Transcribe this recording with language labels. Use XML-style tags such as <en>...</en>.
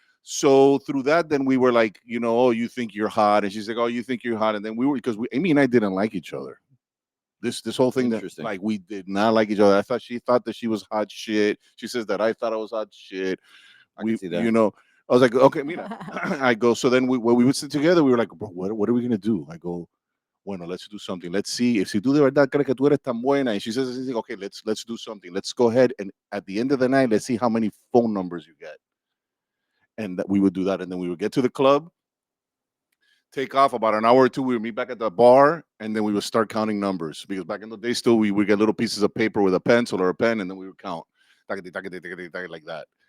<en>So through that, then we were like, oh, you think you're hot, and she's like, oh, you think you're hot, and then we were because Amy and I didn't like each other. This whole thing that Interesting. like we did not like each other. She thought that she was hot shit. She says that I thought I was hot shit. I can see that. I was like, okay, mira. I go. So then when we would sit together, we were like, bro, what are we gonna do? I go, bueno, let's do something. Let's see if</en> <es>si tú de verdad crees que tú eres tan buena.</es> <en>And she says, okay, let's do something. Let's go ahead and at the end of the night, let's see how many phone numbers you get. And that we would do that, and then we would get to the club, take off about an hour or two. We would meet back at the bar, and then we would start counting numbers because back in the day, still we would get little pieces of paper with a pencil or a pen, and then we would count like that.</en>